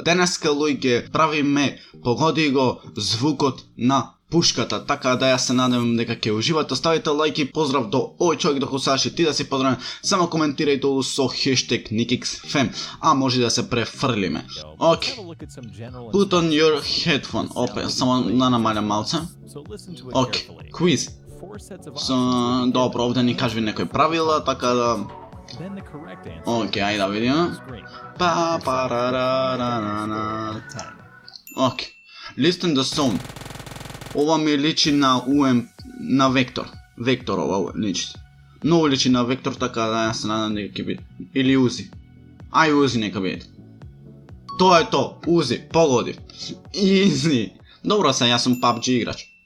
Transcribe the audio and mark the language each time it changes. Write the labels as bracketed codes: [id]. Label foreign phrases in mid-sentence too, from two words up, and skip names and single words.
[mk] Денеска луѓе правиме погоди го звукот на пушката, така да ја се надевам дека ќе уживате. Оставите лајк и поздрав до овој човек, до Саши, ти да си поздравен. Само коментирај долу со хештег NikixFem, а може да се префрлиме. Окей. [en] Put on your headphone. [mk] Опе, само да намалям малце. Окей, квиз. Добро, овде ни кажи некои правила, така да... Окей, ајде да видиме. Окей. [en] Listen the sound. [mk] Ова ми личи на на Вектор. Вектор ова личи. Много личи на Вектор, така да ја се надам дека ќе биде. Или Узи. Ај Узи нека биде. Тоа е то, Узи, погодив. Изи. Добро се, јас сум PUBG играч.